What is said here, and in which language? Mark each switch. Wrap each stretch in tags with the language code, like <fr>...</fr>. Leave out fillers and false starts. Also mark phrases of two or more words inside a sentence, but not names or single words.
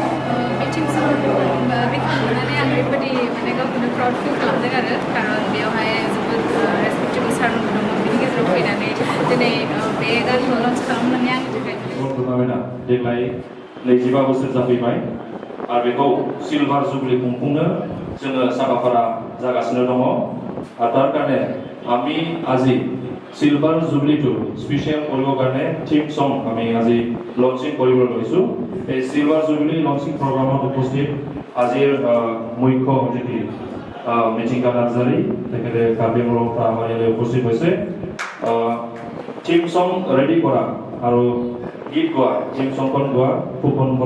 <brx>टीम संखौ बेखेवनानै आं ओरैबायदि माने गावखौनो</brx> <en>proud feel</en> <brx>खालामदों आरो खारन बेयावहाय जोबोद रेसपेक्टेबल सारमोन दंमोन बिनि गेजेराव फैनानै दिनै बे गानखौ लन्च खालामनानै आंनि थाखाय टुर्नामेन्टआ देग्लाय 25 बोसोर जाफैबाय आरो बेखौ सिलभार जुबिली खुंफुंनो जोङो साखाफारा जागासिनो दङ आरो</brx> <as>तार কাৰণে আমি আজি সিলভার জুবিলিটো স্পেশাল কৰিবৰ কাৰণে থিম সং আমি আজি লঞ্চিং কৰিব লৈছো এই সিলভাৰ জুবিলি লঞ্চিং প্ৰগ্ৰামত উপস্থিত আজিৰ মুখ্য অতিথি মিটিংকা নাৰ্জাৰী তেখেতে কাৰ্বিংলৰ পৰা আমাৰ ইয়ালৈ উপস্থিত হৈছে থিম সং ৰেডি কৰা আৰু গীত গোৱা থিম সংখন গোৱা ফুকন বড়</as>